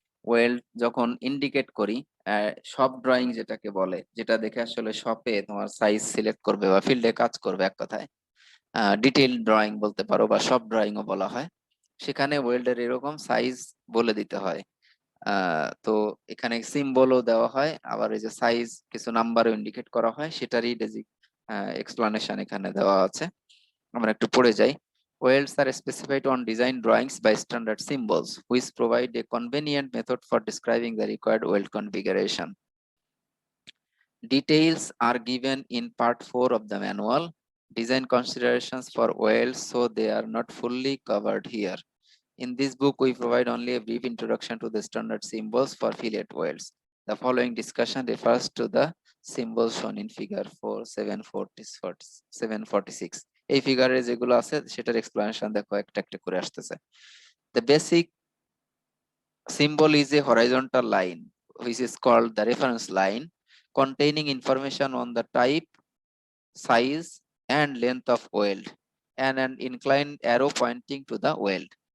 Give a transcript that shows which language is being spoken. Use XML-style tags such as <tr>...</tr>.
<bn>Well যখন indicate করি, shop drawing যেটাকে বলে, যেটা দেখে আসলে শপে তোমার সাইজ সিলেক্ট করবে বা ফিল্ডে কাজ করবে, এক কথায় ডিটেইল ড্রয়িং বলতে পারো বা শপ ড্রয়িংও বলা হয়। সেখানে ওয়েল্ডের এরকম সাইজ বলে দিতে হয়। তো এখানে সিম্বলও দেওয়া হয়, আবার এই যে সাইজ কিছু নাম্বারও ইন্ডিকেট করা হয়, সেটারই এক্সপ্লানেশন এখানে দেওয়া আছে। আমরা একটু পড়ে যাই।</bn> <en>Welds are specified on design drawings by standard symbols, which provide a convenient method for describing the required weld configuration. Details are given in part 4 of the manual. Design considerations for welds, so they are not fully covered here. In this book, we provide only a brief introduction to the standard symbols for fillet welds. The following discussion refers to the symbols shown in figure 4, 746.</en> <bn>এই ফিগারে যেগুলো আছে সেটার explanation দেখো একটা একটা করে আসতেছে।</bn> <en>The basic symbol is a horizontal line, which is called the reference line, containing information on the type, size, and length of weld, and an inclined arrow pointing to the weld.</en>